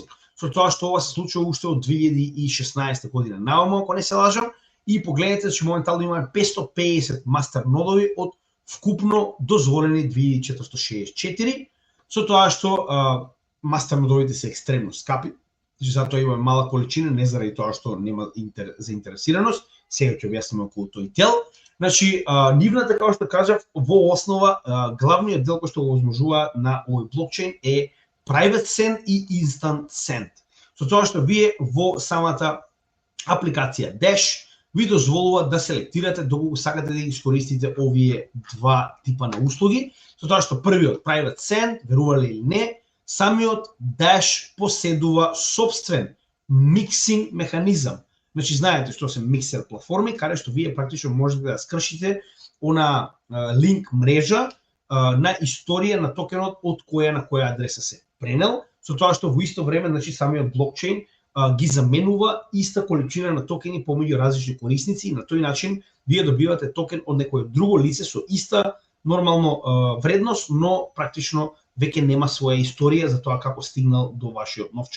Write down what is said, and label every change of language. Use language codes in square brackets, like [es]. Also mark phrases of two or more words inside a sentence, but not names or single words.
[mk] Со тоа што ова се случува уште од 2016 година наома, ако не се лажам, и погледнете че моментално имаме 550 мастернодови од вкупно дозволени 2464, со тоа што мастернодовите се екстремно скапи, затоа имаме мала количина, не заради тоа што нема заинтересираност, сега ќе објасниме околу тој дел. Значи, нивната, како што кажав, во основа, главниот дел кој што го возможува на овој блокчейн е [en] private send [mk] и [en] instant send. [mk] Со тоа што вие во самата апликација Dash ви дозволува да селектирате доколку сакате да ги искористите овие два типа на услуги, со тоа што првиот [en] private send, [mk] верувале или не, самиот Dash поседува собствен миксинг механизам. Значи, знаете што се миксер платформи, каде што вие практично можете да скршите она линк мрежа на историја на токенот од која на која адреса се пренел, со тоа што во исто време, значи, самиот блокчейн ги заменува иста количина на токени помеѓу различни корисници и на тој начин вие добивате токен од некое друго лице со иста нормално вредност, но практично веќе нема своја историја за тоа како стигнал до вашиот новчан.